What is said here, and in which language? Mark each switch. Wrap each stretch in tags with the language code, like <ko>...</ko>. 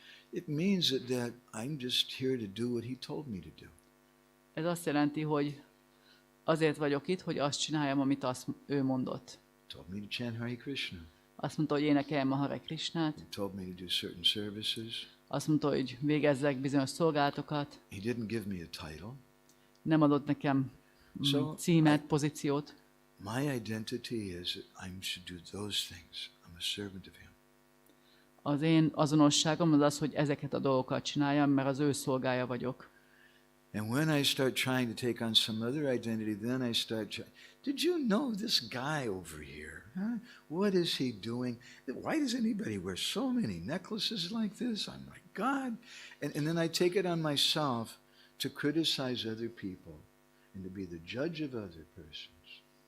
<en>It means that I'm just here to do what he told me to do.</en> <hu>Ez azt jelenti, hogy azért vagyok itt, hogy azt csináljam, amit ő mondott.</hu> <en>Told me to chant Hare Krishna.</en> <hu>Azt mondta, hogy énekeljem a Hare Krishnát.</hu> <en>Told me to do certain services.</en> <hu>Azt mondta, hogy végezzek bizonyos szolgálatokat.</hu> <en>He didn't give me a title.</en> <hu>Nem adott nekem címet, pozíciót.</hu> <en>My identity is that I should do those things. I'm a servant of him.</en> <hu>Az én azonosságom az az, hogy ezeket a dolgokat csináljam, mert az ő szolgája vagyok.</hu> <en>And when I start trying to take on some other identity, then I start did you know this guy over here? Huh? What is he doing? Why does anybody wear so many necklaces like this? I'm like, God. And then I take it on myself to criticize other people and to be the judge of other persons.</en>